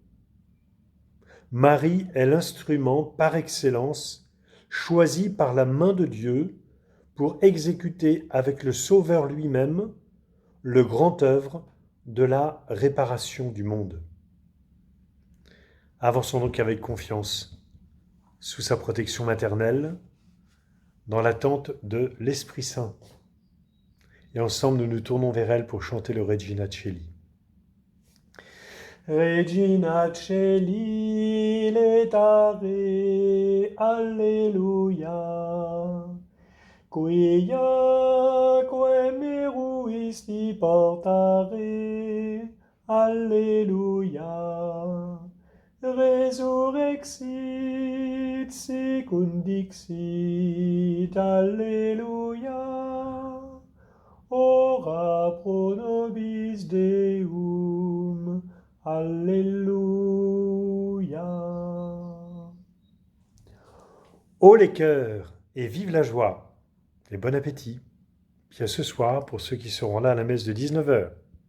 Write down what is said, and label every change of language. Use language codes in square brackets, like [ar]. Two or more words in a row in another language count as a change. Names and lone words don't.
[fr] Marie est l'instrument par excellence choisi par la main de Dieu pour exécuter avec le Sauveur lui-même le grand œuvre de la réparation du monde. » Avançons donc avec confiance, sous sa protection maternelle, dans l'attente de l'Esprit Saint. Et ensemble, nous nous tournons vers elle pour chanter le Regina Coeli. [la] Regina Coeli, letare, alleluia. Quia meruisti portare, alleluia. Resurrexit secundixit, alleluia. Ora pro nobis Deum, alléluia. [fr] Haut les cœurs et vive la joie et bon appétit. Puis à ce soir pour ceux qui seront là à la messe de 19h.